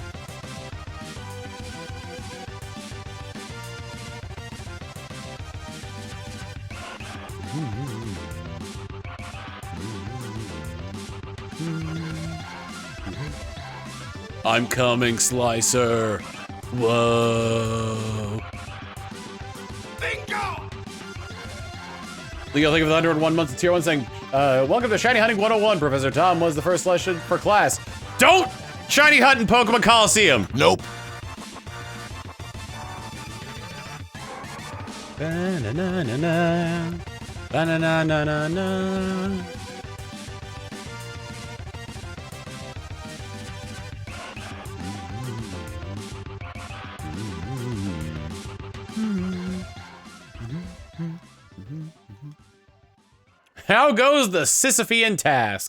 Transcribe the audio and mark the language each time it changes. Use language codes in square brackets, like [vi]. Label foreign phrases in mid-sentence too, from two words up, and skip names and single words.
[en] I'm coming, Slicer. Whoa. Bingo! Leo, thank you for the 101 months of tier 1 saying, welcome to Shiny Hunting 101. Professor Tom was the first lesson for class. Don't shiny hunt in Pokemon Coliseum. Nope. Ba-na-na-na-na. Ba-na-na-na-na-na. How goes the Sisyphean task?